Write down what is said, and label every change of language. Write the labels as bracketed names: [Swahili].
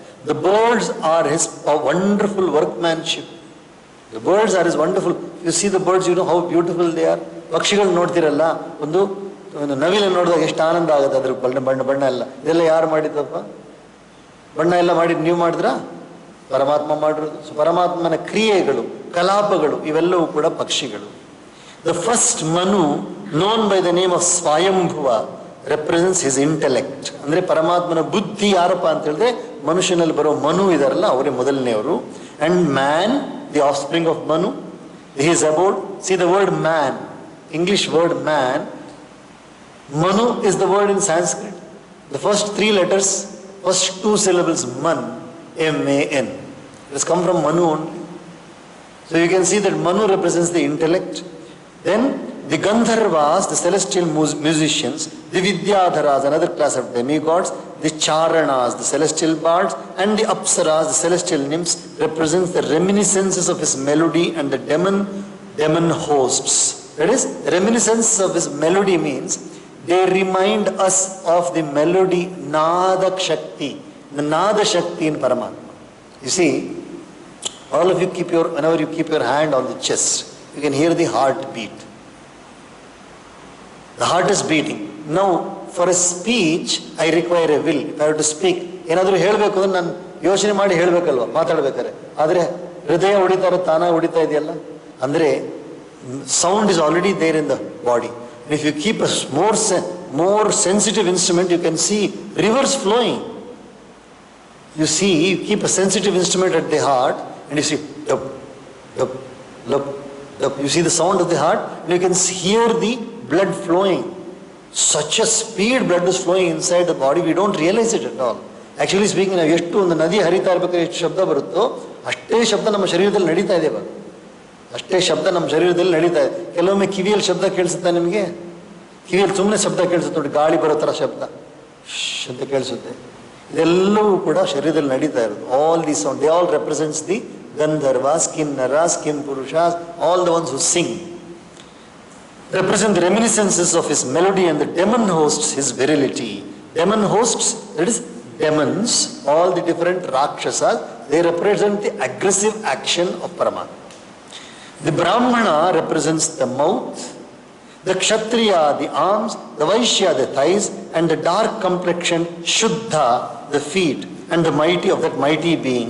[English] The birds are his wonderful workmanship. The birds are is wonderful. You see the birds, you know how beautiful they are. [Kannada] ಪಕ್ಷಿಗಳು ನೋಡ್ತಿರಲ್ಲ, ಒಂದು ನವಿಲು ನೋಡಿದಾಗ ಎಷ್ಟು ಆನಂದ ಆಗುತ್ತೆ, ಅದ್ರ ಬಣ್ಣ ಎಲ್ಲ. ಇದೆಲ್ಲ ಯಾರು ಮಾಡಿದ್ದಪ್ಪ? ಬಣ್ಣ ಎಲ್ಲ ಮಾಡಿದ್ದು ನೀವು ಮಾಡಿದ್ರಾ? ಪರಮಾತ್ಮ ಮಾಡಿರೋದು. ಸೊ ಪರಮಾತ್ಮನ ಕ್ರಿಯೆಗಳು, ಕಲಾಪಗಳು ಇವೆಲ್ಲವೂ ಕೂಡ ಪಕ್ಷಿಗಳು. [English] The first Manu known by the name of Swayambhuva represents his intellect. [Kannada] ಅಂದ್ರೆ ಪರಮಾತ್ಮನ ಬುದ್ಧಿ ಯಾರಪ್ಪ ಅಂತ ಹೇಳಿದ್ರೆ ಮನುಷ್ಯನಲ್ಲಿ ಬರೋ ಮನು ಇದಾರಲ್ಲ ಅವರೇ ಮೊದಲನೆಯವರು. [English] And man, the offspring of Manu, he is about, see the word man, English word man, Manu is the word in Sanskrit. The first 3 letters, first 2 syllables, man, M-A-N. It has come from Manu only. So you can see that Manu represents the intellect. Then the Gandharvas, the celestial musicians, the Vidyadharas, another class of demigods, the Charanas, the celestial bards, and the Apsaras, the celestial nymphs, represents the reminiscences of his melody, and the demon hosts. That is, reminiscence of his melody means they remind us of the melody Nada Shakti, the Nada Shakti in Paramatma. You see, all of you whenever you keep your hand on the chest, you can hear the heart beat. The heart is beating. Now, for a speech, I require a will. If I have to speak, [Kannada] ಏನಾದರೂ ಹೇಳಬೇಕು ಅಂದ್ರೆ ನಾನು ಯೋಚನೆ ಮಾಡಿ ಹೇಳಬೇಕಲ್ವ, ಮಾತಾಡ್ಬೇಕಾದ್ರೆ. ಆದರೆ ಹೃದಯ ಹೊಡಿತಾ ತಾನಾಗಿ ಹೊಡಿತಾ ಇದೆಯಲ್ಲ, ಅಂದರೆ [English] sound is already there in the body. And if you keep a more sensitive instrument, you can see rivers flowing. You keep a sensitive instrument at the heart, and you see dup, dup, dup, dup. You see the sound of the heart, and you can hear the blood flowing. Such a speed blood is flowing inside the body, we don't realize it at all. Actually speaking, [Kannada] ನಾವು ಎಷ್ಟು ಒಂದು ನದಿ ಹರಿತಾ ಇರಬೇಕಾದ್ರೆ ಎಷ್ಟು ಶಬ್ದ ಬರುತ್ತೋ ಅಷ್ಟೇ ಶಬ್ದ ನಮ್ಮ ಶರೀರದಲ್ಲಿ ನಡೀತಾ ಇದೆ. ಅಷ್ಟೇ ಶಬ್ದ ನಮ್ಮ ಶರೀರದಲ್ಲಿ ನಡೀತಾ ಇದೆ. ಕೆಲವೊಮ್ಮೆ ಕಿವಿಯಲ್ಲಿ ಶಬ್ದ ಕೇಳಿಸುತ್ತಾ ನಿಮಗೆ? ಕಿವಿಯಲ್ಲಿ ಸುಮ್ಮನೆ ಶಬ್ದ ಕೇಳಿಸುತ್ತೆ ನೋಡಿ, ಗಾಳಿ ಬರೋ ಥರ ಶಬ್ದ ಅಂತ ಕೇಳಿಸುತ್ತೆ. ಇದೆಲ್ಲವೂ ಕೂಡ ಶರೀರದಲ್ಲಿ ನಡೀತಾ ಇರೋದು. [English] All the sound, they all represents the Gandharvas, Kinnaras, Kimpurushas, all the ones who sing. Represent the reminiscences of his melody, and the demon hosts his virility. Demon hosts, that is demons, all the different rakshasas, they represent the aggressive action of Paramatma. The Brahmana represents the mouth, the Kshatriya the arms, the Vaishya the thighs, and the dark complexion Shuddha the feet, and the mighty of that mighty being.